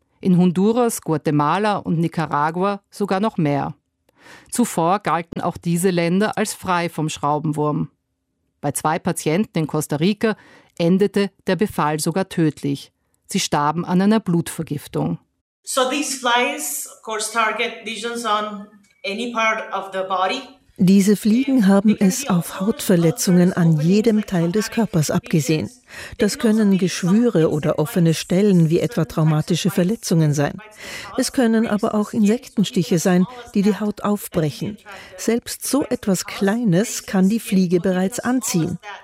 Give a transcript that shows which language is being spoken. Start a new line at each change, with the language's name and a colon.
German: In Honduras, Guatemala und Nicaragua sogar noch mehr. Zuvor galten auch diese Länder als frei vom Schraubenwurm. Bei 2 Patienten in Costa Rica endete der Befall sogar tödlich. Sie starben an einer Blutvergiftung.
English: So these flies, of course, target lesions on any part of the body.
German: Diese Fliegen haben es auf Hautverletzungen an jedem Teil des Körpers abgesehen. Das können Geschwüre oder offene Stellen wie etwa traumatische Verletzungen sein. Es können aber auch Insektenstiche sein, die die Haut aufbrechen. Selbst so etwas Kleines kann die Fliege bereits anziehen.